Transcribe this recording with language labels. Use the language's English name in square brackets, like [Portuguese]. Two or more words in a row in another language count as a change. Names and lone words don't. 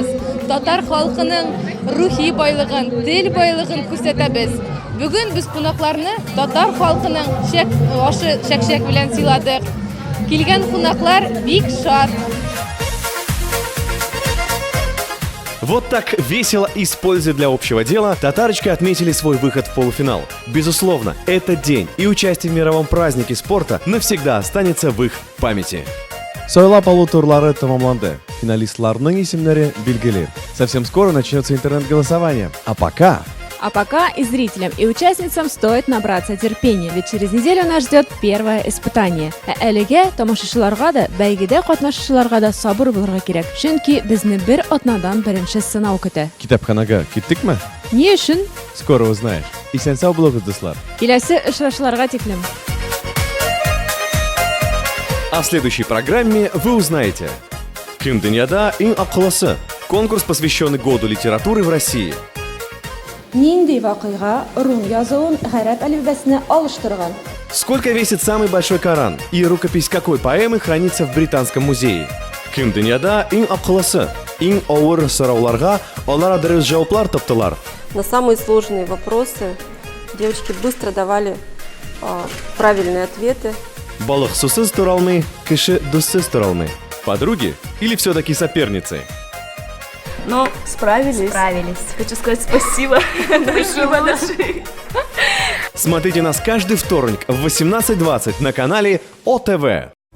[Tatar] Татар халкының рухи байлыгын, тел байлыгын күрсәтәбез. Бүген без кунакларны татар халкының шәк-шәк белән сыйладык. Килгән кунаклар бик шат. [Russian] Вот так весело и с пользой для общего дела татарочки отметили свой выход в полуфинал. Безусловно, этот день и участие в мировом празднике спорта навсегда останется в их памяти. [Tatar] Сойлап алу турлары тамамланды. Финалистларның исемнәре билгеле. [Russian] Совсем скоро начнется интернет-голосование. А пока И зрителям, и участницам стоит набраться терпения, ведь через неделю нас ждет первое испытание. [Tatar] Әлегә тамашачыларга да, бәйгедә катнашучыларга да сабыр булырга кирәк. Чөнки безне бер атнадан беренче сынау көтә. китапханага киттекме? Ни өчен? [Russian] Скоро узнаешь. [Tatar] Исән-сау булыгыз, дуслар. Киләсе очрашуларга тиклем. [Russian] А в следующей программе вы узнаете: [Tatar] Ким дөньяда иң акыллысы? [Russian] Конкурс, посвященный году литературы в России. [Tatar] Нинди вакыйга рум язуын гарәп әлифбәсенә алыштырган? [Russian] Сколько весит самый большой Коран? И рукопись какой поэмы хранится в Британском музее? [Tatar] Ким дөньяда иң акыллысы? Иң авыр сорауларга алар дөрес җаваплар таптылар. [Russian] На самые сложные вопросы девочки быстро давали правильные ответы. [Tatar] Балык сусыз тора алмый, кеше дуссыз тора алмый. [Russian] Подруги или все-таки соперницы? Но справились. Хочу сказать спасибо. Большое. Смотрите нас каждый вторник в 18:20 на канале ОТВ.